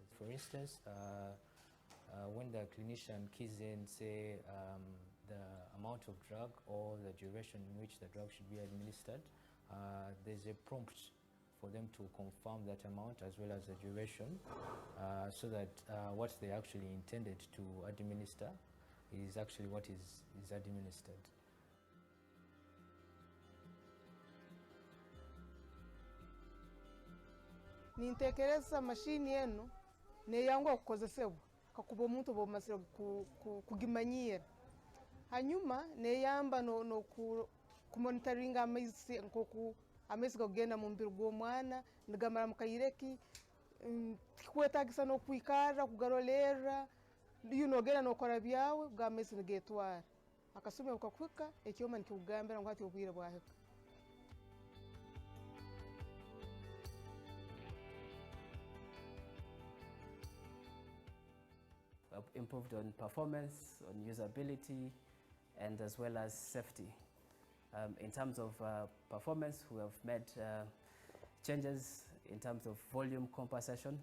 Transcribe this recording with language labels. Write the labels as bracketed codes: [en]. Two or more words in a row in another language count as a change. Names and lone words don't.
[en] For instance, when the clinician keys in, say, the amount of drug or the duration in which the drug should be administered, there's a prompt for them to confirm that amount as well as the duration, so that what they actually intended to administer is actually what is administered. [nyo] Nintekereza mashini eno neyangu okukozesebwa kakuba omuntu bwomasire kugimanyira hanyuma neyamba no kumonitoringa amaizi nkoku amaizi gagenda mu mubiri gw'omwana nigamara mukayireki tikwetagisa n'okwikara kugarolera nogenda nokora byawe bwa amaizi nigetwara akasumi bukakwika ekyoma nikikugambira ngo hati obwire bwahika. [en] Improved on performance, on usability, and as well as safety. In terms of performance, we have made changes in terms of volume compensation.